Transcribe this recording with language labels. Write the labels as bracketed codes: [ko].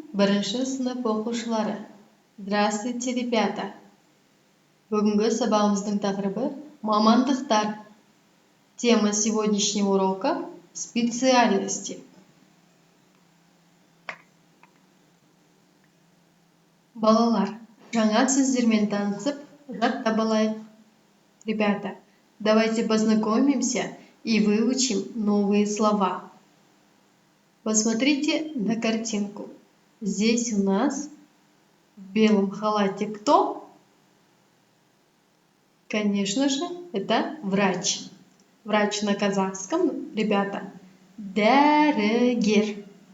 [kk] Бірінші сынып оқушылары. [ru] Здравствуйте, ребята. [kk] Бүгінгі сабағымыздың тақырыбы мамандықтар. [ru] Тема сегодняшнего урока – специальности. [kk] Балалар, жаңа сөздермен танысып, жаттап алайық. [ru] Ребята, давайте познакомимся и выучим новые слова. Посмотрите на картинку. Здесь у нас в белом халате кто? Конечно же, это врач. Врач на казахском, ребята, дәрігер.